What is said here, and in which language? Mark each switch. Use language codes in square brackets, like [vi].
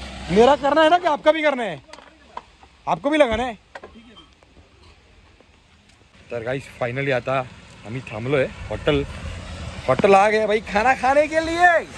[hi] मेरा करना है ना कि आपका भी करना है. आपको भी लगाना है. [mr] तर गाइस फाइनली आता आम्ही थांबलोय. [hi] हॉटेल आ गए भाई खाना खाने के लिए.